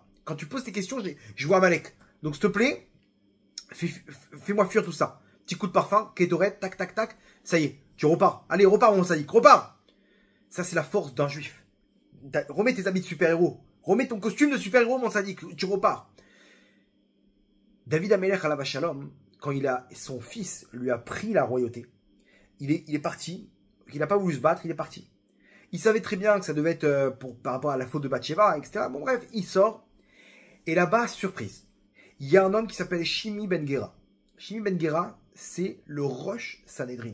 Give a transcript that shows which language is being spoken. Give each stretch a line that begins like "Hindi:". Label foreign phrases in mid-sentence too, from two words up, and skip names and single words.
French: Quand tu poses tes questions, je vois Amalek. Donc, s'il te plaît, fais-moi fuir tout ça. Petit coup de parfum, Kétoret, tac, tac, tac. Ça y est, tu repars. Allez, repars, mon sadique, repars. Ça, c'est la force d'un juif. Remets tes habits de super-héros. Remets ton costume de super-héros, mon sadique. Tu repars.
Hebrew: דוד המלך עליו השלום,
French: quand son fils lui a pris la royauté, il est parti. Il n'a pas voulu se battre, il est parti. Il savait très bien que ça devait être par rapport à la faute de Bathsheba, etc. Bon bref, il sort. Et là-bas, surprise. Il y a un homme qui s'appelle Shimi Ben Gera. Shimi Ben Gera, c'est le
Hebrew: ראש סנהדרין.